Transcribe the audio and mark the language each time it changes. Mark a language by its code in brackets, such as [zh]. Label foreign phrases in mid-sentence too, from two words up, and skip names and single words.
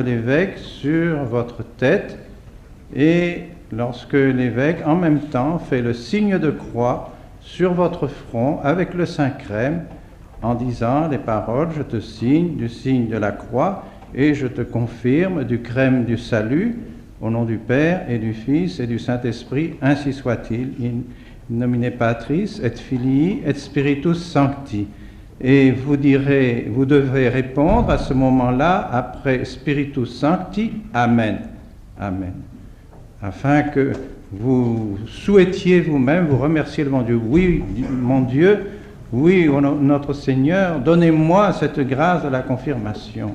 [fr] l'évêque sur votre tête, et lorsque l'évêque en même temps fait le signe de croix sur votre front avec le Saint-Crème, en disant les paroles « Je te signe du signe de la croix et je te confirme du crème du salut, au nom du Père et du Fils et du Saint-Esprit, ainsi soit-il, [la] in nomine Patris et Filii et Spiritus Sancti ». [fr] Et vous devrez répondre à ce moment-là, après [la] Spiritus Sancti, [fr] Amen. Amen. Afin que vous souhaitiez vous-même, vous remerciez le bon Dieu. Oui, mon Dieu, oui, notre Seigneur, donnez-moi cette grâce de la confirmation.